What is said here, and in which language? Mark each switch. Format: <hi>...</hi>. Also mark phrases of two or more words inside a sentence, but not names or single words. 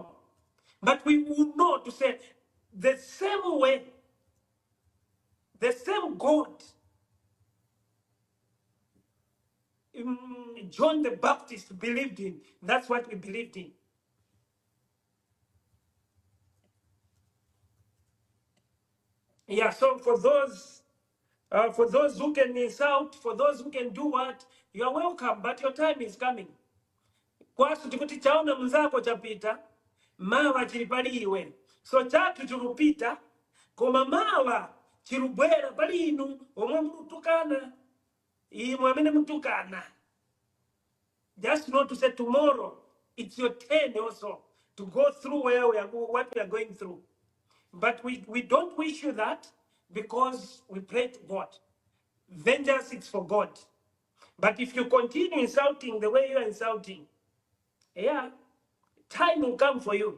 <en>But we will know to say the same way, the same God John the Baptist believed in. That's what we believed in. Yeah, so for those who can insult, for those who can do what, you are welcome, but your time is coming.</en> <ny>Kwasu tikuti chaona mzako chapita, mawa chilipaliwe. So chatu chilupita, koma mawa chilubwera pali inu, omwe mtukana, imwe amene mtukana.</ny> <en>Just not to say tomorrow, it's your turn also to go through what we are going through. But we don't wish you that because we pray to God. Vengeance is for God. But if you continue insulting the way you are insulting, yeah, time will come for you.</en>